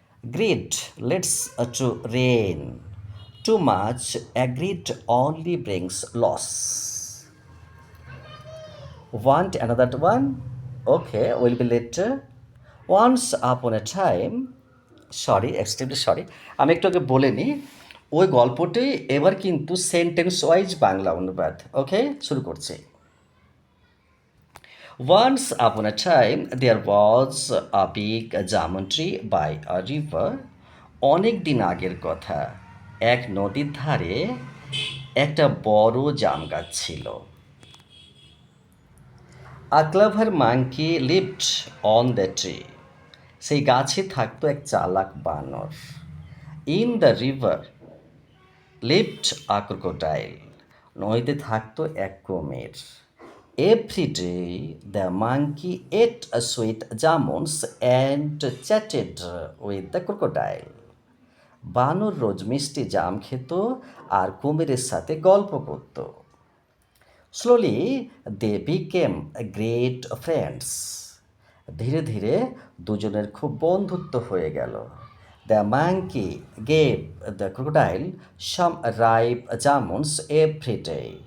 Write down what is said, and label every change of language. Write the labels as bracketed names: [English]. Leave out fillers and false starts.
[English] Greed leads to rain. Too much greed only brings loss. Want another one? Okay, will be later. Once upon a time, [Bangla] sorry, extremely sorry. আমি একটু আগে বলে নিই। ওই গল্পটি এবার কিন্তু সেন্টেন্স ওয়াইজ বাংলা অনুবাদ। ওকে? শুরু করছি। [English] Once upon a time, there was a big jamun tree by a river. [Bangla] অনেক দিন আগের কথা, এক নদীর ধারে একটা বড় জাম গাছ ছিল। [English] A clever monkey lived on the tree. [Bangla] সেই গাছে থাকতো এক চালাক বানর। [English] In the river lived a crocodile. [Bangla] নদীতে থাকতো এক কুমির। [English] Every day the monkey ate a sweet jamuns and chatted with the crocodile. [Bangla] বানর রোজ মিষ্টি জাম খেত আর কুমিরের সাথে গল্প করত। [English] Slowly they became great friends. [Bangla] ধীরে ধীরে দুজনের খুব বন্ধুত্ব হয়ে গেল। [English] The monkey gave the crocodile some ripe jamuns every day.